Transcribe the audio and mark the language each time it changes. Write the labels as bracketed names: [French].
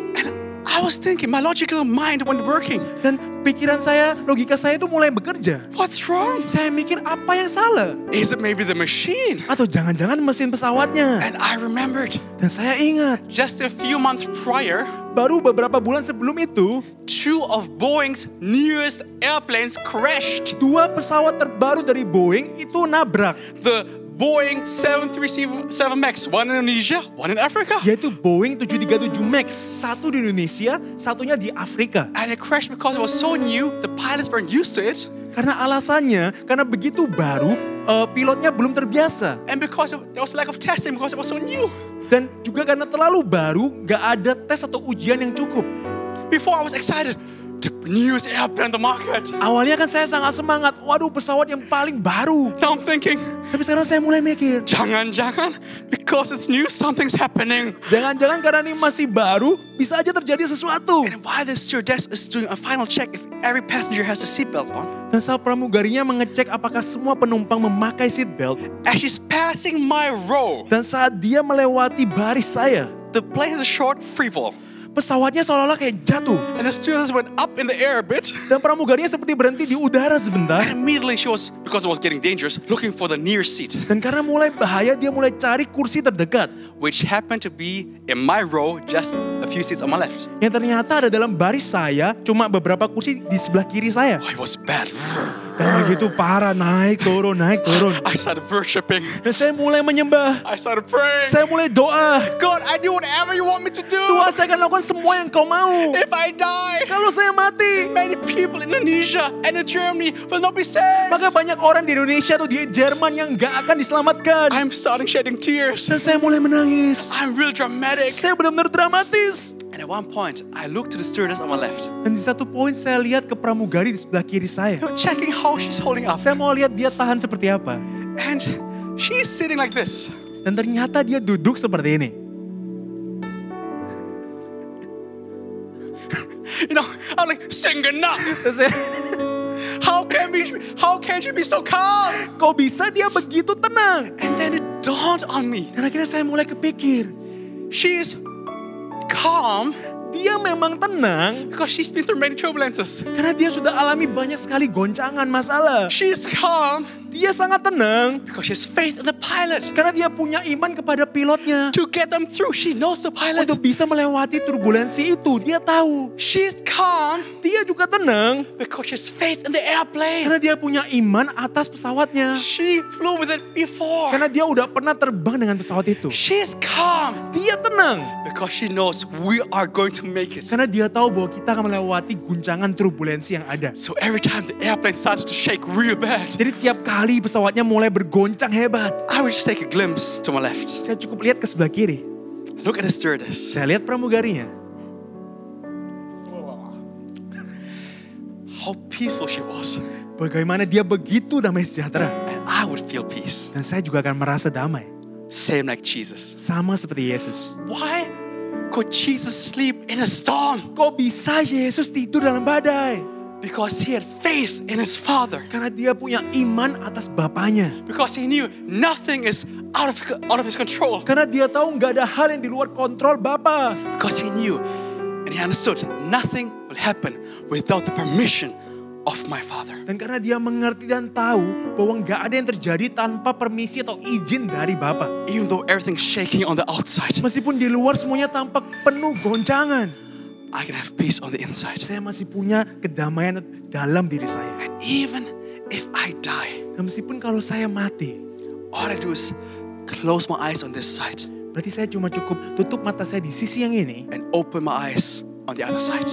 [English] And I was thinking, my logical mind went working. [Indonesian] Dan pikiran saya, logika saya itu mulai bekerja. [English] What's wrong? [Indonesian] Saya mikir, apa yang salah? [English] Is it maybe the machine? [Indonesian] Atau jangan-jangan mesin pesawatnya? [English] And I remembered, [Indonesian] Dan saya ingat, [English] just a few months prior, [Indonesian] baru beberapa bulan sebelum itu, [English] 2 of Boeing's newest airplanes crashed. [Indonesian] 2 pesawat terbaru dari Boeing itu nabrak. [English] The Boeing 737 MAX, one in Indonesia, one in Africa. [Indonesian] Yaitu Boeing 737 MAX. Satu di Indonesia, satunya di Afrika. [English] And it crashed because it was so new, the pilots weren't used to it. [Indonesian] Karena alasannya, karena begitu baru, pilotnya belum terbiasa. [English] And because there was lack of testing, because it was so new. [Indonesian] Dan juga karena terlalu baru, gak ada tes atau ujian yang cukup. [English] Before I was excited, the newest airplane on the market. [Indonesian] Awalnya kan saya sangat semangat, waduh pesawat yang paling baru. [English] Now I'm thinking, [Indonesian] Tapi sekarang saya mulai mikir, jangan-jangan [English] because it's new, something's happening. [Indonesian] jangan-jangan karena ini masih baru, bisa aja terjadi sesuatu. [English] And while the stewardess is doing a final check if every passenger has the seatbelt on, [Indonesian] Dan saat pramugarinya mengecek apakah semua penumpang memakai seatbelt, [English] as she's passing my row, [Indonesian] dan saat dia melewati baris saya, [English] the plane had a short free fall. [Indonesian] pesawatnya seolah-olah kayak jatuh. [English] And the stewardess went up in the air a bit. [Indonesian] Dan pramugarinya seperti berhenti di udara sebentar. [English] And immediately she was, because it was getting dangerous, looking for the near seat, [Indonesian] Dan karena mulai bahaya, dia mulai cari kursi terdekat. [English] which happened to be in my row, just a few seats on my left. [Indonesian] Yang ternyata ada dalam baris saya, cuma beberapa kursi di sebelah kiri saya. [English] Oh, it was bad. [Indonesian] Dan begitu parah, naik turun, naik turun. [English] I started worshiping. [Indonesian] Dan saya mulai menyembah. [English] I started praying. [Indonesian] Saya mulai doa. [English] God, I do whatever you want me to do. [Indonesian] Tuhan, saya akan lakukan semua yang kau mau. [English] If I die, [Indonesian] Kalau saya mati, [English] many people in Indonesia and in Germany will not be saved. [Indonesian] maka banyak orang di Indonesia atau di Jerman yang gak akan diselamatkan. [English] I'm starting shedding tears. [Indonesian] Dan saya mulai menangis. [English] I'm real dramatic. [Indonesian] Saya benar-benar dramatis. [English] And at one point, I looked to the stewardess on my left. [Indonesian] Dan di satu poin saya lihat ke pramugari di sebelah kiri saya. [English] You know, checking how she's holding up. [Indonesian] Saya mau lihat dia tahan seperti apa. [English] And she's sitting like this. [Indonesian] Dan ternyata dia duduk seperti ini. [English] You know, I'm like, Sengena, [Indonesian] Dan saya, [English] how can she be so calm? [Indonesian] kok bisa dia begitu tenang? [English] And then it dawned on me. [Indonesian] Dan akhirnya saya mulai kepikir, [English] She is calm [Indonesian] dia memang tenang [English] because she's been through many turbulences. [Indonesian] karena dia sudah alami banyak sekali goncangan masalah. [English] She is calm [Indonesian] Dia sangat tenang [English] because she has faith in the pilot. [Indonesian] karena dia punya iman kepada pilotnya. [English] To get them through, she knows the pilot. [Indonesian] Untuk bisa melewati turbulensi itu, dia tahu. [English] She's calm [Indonesian] Dia juga tenang [English] because she has faith in the airplane. [Indonesian] karena dia punya iman atas pesawatnya. [English] She flew with it before. [Indonesian] Karena dia udah pernah terbang dengan pesawat itu. [English] She's calm [Indonesian] Dia tenang [English] because she knows we are going to make it. [Indonesian] karena dia tahu bahwa kita akan melewati guncangan turbulensi yang ada. [English] So every time the airplane started to shake real bad, [Indonesian] Jadi tiap kali pesawatnya mulai bergoncang hebat, [English] I would just take a glimpse to my left. [Indonesian] saya cukup lihat ke sebelah kiri. [English] Look at the stewardess. [Indonesian] Saya lihat pramugarinya. [English] How peaceful she was. [Indonesian] Bagaimana dia begitu damai sejahtera. [English] And I would feel peace. [Indonesian] Dan saya juga akan merasa damai. [English] Same like Jesus. [Indonesian] Sama seperti Yesus. [English] Why could Jesus sleep in a storm? [Indonesian] Kok bisa Yesus tidur dalam badai? [English] Because he had faith in his Father. [Indonesian] Karena dia punya iman atas Bapaknya. [English] Because he knew nothing is out of his control. [Indonesian] Karena dia tahu nggak ada hal yang di luar kontrol Bapa. [English] Because he knew and he understood nothing will happen without the permission of my Father. [Indonesian] Dan karena dia mengerti dan tahu bahwa nggak ada yang terjadi tanpa permisi atau izin dari Bapa. [English] Even though everything's shaking on the outside, [Indonesian] Meskipun di luar semuanya tampak penuh goncangan, [English] I can have peace on the inside. [Indonesian] saya masih punya kedamaian dalam diri saya. [English] And even if I die, [Indonesian] Dan meskipun kalau saya mati, [English] all I do is close my eyes on this side [Indonesian] berarti saya cuma cukup tutup mata saya di sisi yang ini [English] and open my eyes on the other side.